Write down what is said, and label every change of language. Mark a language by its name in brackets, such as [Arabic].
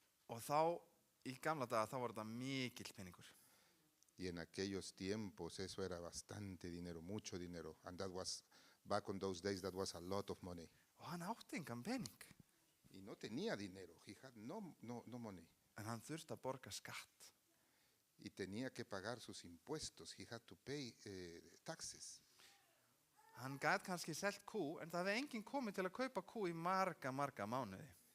[Icelandic] Og þá, í gamla daga, þá var þetta mikill peningur. [Spanish] Y en aquellos tiempos eso era bastante dinero, mucho dinero. [English] And that was, back on those days, that was a lot of money. [Icelandic] Og hann átti engan pening. [Spanish] Y no tenía dinero, [English] he had no money. [Icelandic] En hann þurfti að borga skatt. [Spanish] Y tenía que pagar sus impuestos, [English] he had to pay taxes. [Icelandic] Hann gat kannski selt kú, en það hefði enginn komið til að kaupa kú í marga mánuði.